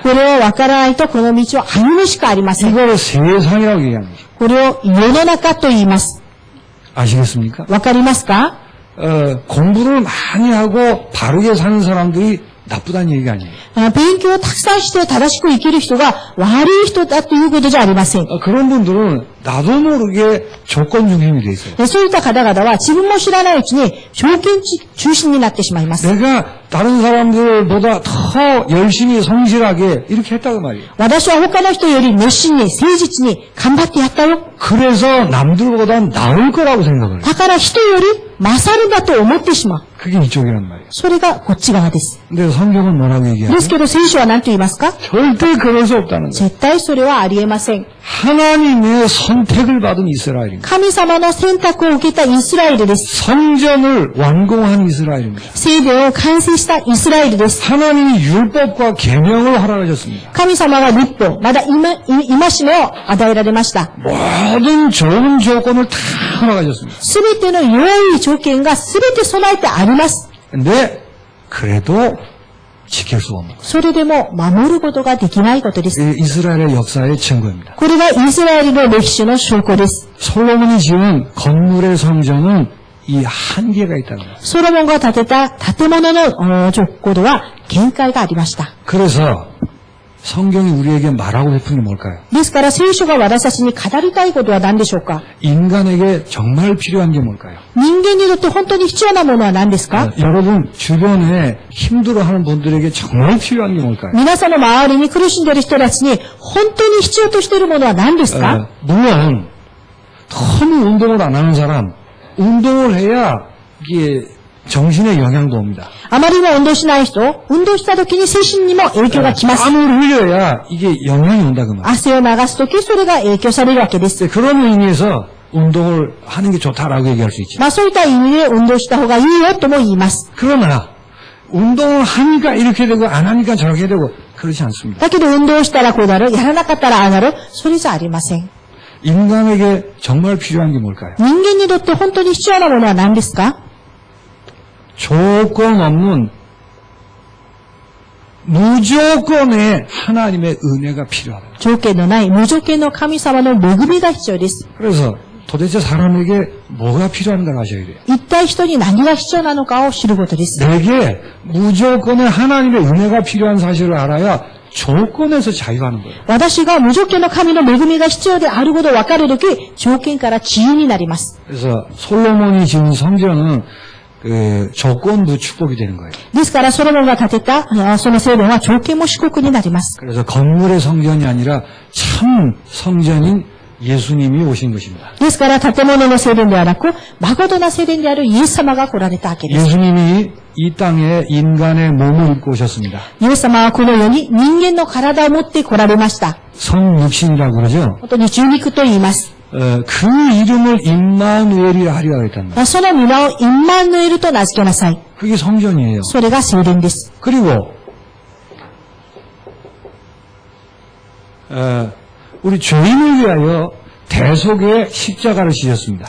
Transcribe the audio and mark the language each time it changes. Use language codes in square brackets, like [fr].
[ja] これをわからないとこの道を歩むしかありません。 [ko] 이걸 세상이라고 얘기하는 거죠. [ja] これを世の中と言います。 [ko] 아시겠습니까? [ja] わかりますか？ [ko] 공부를 많이 하고 바르게 사는 사람들이 나쁘다는 얘기가 아니에요. [ja] 勉強をたくさんして正しく生きる人が悪い人だということじゃありません。 [ko] 그런 분들은 나도 모르게 조건 중심이 돼 있어요. [ja] そういった方々は自分も知らないうちに条件中心になってしまいます。 [ko] 내가 다른 사람들보다 더 열심히 성실하게 이렇게 했다고 말이에요. [ja] 私は他の人より熱心に誠実に頑張ってやったよ。 [ko] 그래서 남들보다 나을 거라고 생각을 해요. [ja] だから人より勝るんだと思ってしまう。 [ko] 그게 이쪽이란 말이에요. [ja] それがこっち側です。 [ko] 근데 성경은 뭐라고 [ja] で [ko] 얘기하죠? [ja] すけど聖書は何と言いますか？ [ko] 절대 그럴 수 없다는 거예요. [ja] 絶対それはありえません。 [ko] 하나님의 선택을 받은 이스라엘입니다. [ja] 神様の選択を受けたイスラエルです。 [ko] 성전을 완공한 이스라엘입니다. [ja] 聖殿を完成したイスラエルです。 [ko] 하나님이 율법과 계명을 허락하셨습니다. [ja] 神様は律法、まだ戒めを与えられました。 [ko] 모든 좋은 조건을 다 허락하셨습니다. [ja] すべての良い条件がすべて備えてあります。 [ko] 근데 그래도 지킬 수 없는 것. [ja] それでも守ることができないことです。 [ko] 이스라엘의 역사의 증거입니다. [ja] これがイスラエルの歴史の証拠です。 [ko] 솔로몬이 지은 건물의 성전은 이 한계가 있다는 거예요. [ja] ソロモンが建てた建物の条項は限界がありました。 [ko] 그래서 성경이 우리에게 말하고 싶은 게 뭘까요? [ja] ですから聖書が私たちに語りたいことは何でしょうか？ [ko] 인간에게 정말 필요한 게 뭘까요? [ja] 人間にとって本当に必要なものは何ですか？ [ko] 여러분 주변에 힘들어하는 분들에게 정말 필요한 게 뭘까요? [ja] 皆さんの周りに苦しんでいる人たちに本当に必要としているものは何ですか？ [ko] 물론 너무 운동을 안 하는 사람 운동을 해야 이게 정신에 영향도 옵니다. [ja] あまりも運動しない人、運動した時に精神にも影響がきます。 [ko] 땀을 흘려야 이게 영향이 온다 그 말. [ja] 汗を流す時それが影響されるわけです。 [ko] 그런 의미에서 운동을 하는 게 좋다라고 얘기할 수 있죠. [ja] そういった意味で運動した方がいいよとも言います。 [ko] 그러나 운동을 하니까 이렇게 되고 안 하니까 저렇게 되고 그렇지 않습니다. [ja] だけど運動したらこうなる、やらなかったらああなる、それじゃありません。 [ko] 인간에게 정말 필요한 게 뭘까요? [ja] 人間にとって本当に必要なものは何ですか？ [ko] 조건 없는 무조건의 하나님의 은혜가 필요하다. [ja] 条件のない無条件の神様の恵みが必要です。 [ko] 그래서 도대체 사람에게 뭐가 필요한가 아셔야 돼요. [ja] 一体人に何が必要なのかを知ることです。 [ko] 내게 무조건의 하나님의 은혜가 필요한 사실을 알아야 조건에서 자유하는 거예요. [ja] 私が無条件の神の恵みが必要であることを分かるとき、条件から自由になります。 [ko] 그래서 솔로몬이 지은 성전은 조건도 축복이 되는 거예요. [ja] ですから、ソロモンが建てた、その聖殿は条件も祝福になります。 [ko] 그래서 건물의 성전이 아니라 참 성전인 예수님이 오신 것입니다. [ja] ですから、建物の聖殿ではなく、誠な聖殿であるイエス様が来られたわけです。 [ko] 예수님이 이 땅에 인간의 몸을 입고 오셨습니다. [ja] イエス様はこの世に人間の体を持って来られました。 [ko] 성육신이라고 그러죠. [ja] 本当に十肉と言います。 [ko] 그 이름을 임마누엘이라 하리라 했답니다. [ja] その皆をインマヌエルと名付けなさい。 [ko] 그게 성전이에요. [ja] それが聖殿です。 [ko] 그리고 우리 죄인을 위하여 대속의 십자가를 지셨습니다.